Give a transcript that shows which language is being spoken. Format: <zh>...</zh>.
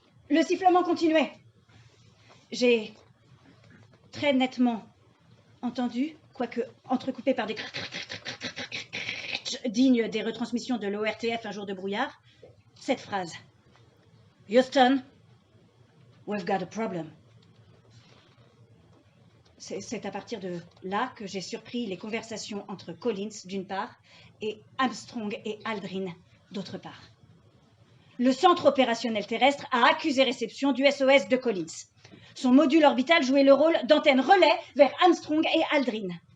<fr>Le sifflement continuait. J'ai très nettement entendu, quoique entrecoupé par des dignes des retransmissions de l'ORTF un jour de brouillard, cette phrase.</fr> <en>Houston, we've got a problem.</en> <fr>C'est à partir de là que j'ai surpris les conversations entre Collins, d'une part, et Armstrong et Aldrin, d'autre part. Le centre opérationnel terrestre a accusé réception du SOS de Collins. Son module orbital jouait le rôle d'antenne relais vers Armstrong et Aldrin.</fr>